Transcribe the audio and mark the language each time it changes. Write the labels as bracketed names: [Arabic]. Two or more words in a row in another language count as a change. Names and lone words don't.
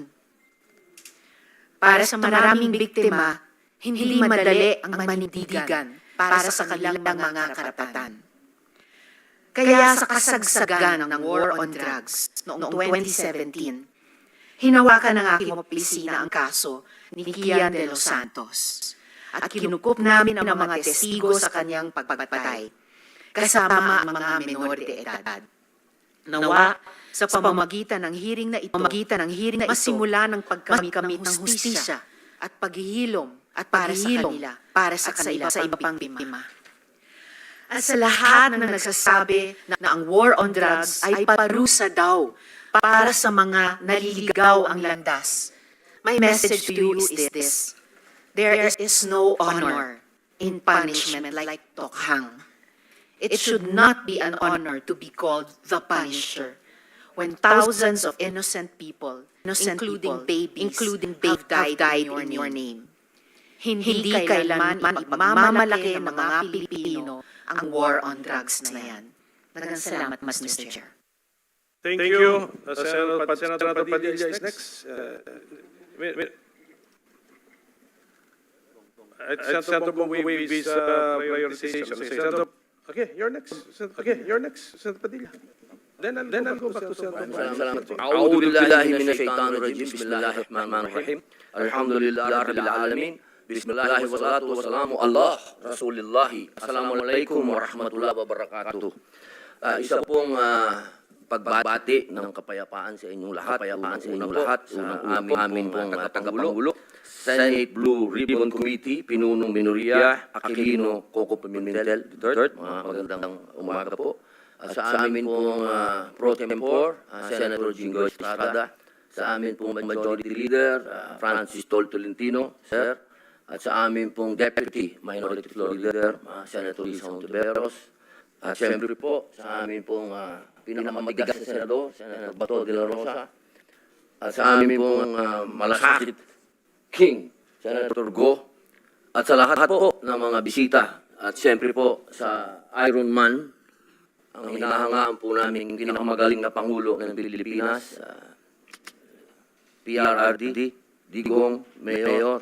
[Filipino] Para sa maraming biktima, hindi madali ang manindigan para sa kanilang mga karapatan. Kaya sa kasagsagan ng [English] war on drugs [Filipino] noong 2017, hinawakan ng aking opisina ang kaso ni Kian de los Santos at kinukup namin ang mga testigo sa kanyang pagpatay, kasama ang mga menor de edad. Nawa, sa pamamagitan ng hearing na ito, masimula ng pagkamit ng hustisya at paghihilom para sa kanila sa iba pang biktima. At sa lahat ng nagsasabi na ang [English] war on drugs [Filipino] ay parusa daw para sa mga naliligaw ang landas, [English] my message to you is this: there is no honor in punishment like tokhang. It should not be an honor to be called the Punisher when thousands of innocent people, including babies, have died in your name. [Filipino] Hindi kailanman ipagmamalaki ng mga Pilipino ang [English] war on drugs [Filipino] na yan. Maraming salamat, [English] Mr. Chair. Thank you. Senator Padilla is next. Senator Bongwe visa prioritization. Senator, okay, you're next. Senator Padilla. Then I'll go back to Senator. [Filipino] Salamat po. [Arabic] أعوذ بالله من الشيطان الرجيم. بسم الله الرحمن الرحيم. الحمد لله رب العالمين. بسم الله والصلاة والسلام على رسول الله. السلام عليكم ورحمة الله وبركاته. [Filipino] Isa pong pagbati ng kapayapaan sa inyong lahat, sa amin pong tagapangulo, Senate Blue Ribbon Committee, Pinunong Minoria, Aquilino, Coco Pimentel, Duterte, mga magandang umaga po. Sa amin pong Pro Tempore, Senator Jingoy Estrada, sa amin pong [English] Majority Leader, [Filipino] Francis Tolentino, Sir, at sa amin pong [English] Deputy Minority Floor Leader, [Filipino] Senator Risa Hontiveros, at siyempre po sa amin pong pinakamatigas na Senado, Senator Bato de la Rosa, at sa amin pong malasakit King, Senator Go, at sa lahat po ng mga bisita, at siyempre po sa Iron Man, ang hinahangaan po namin pinakamagaling na Pangulo ng Pilipinas, PRRD, Digong, Mayor.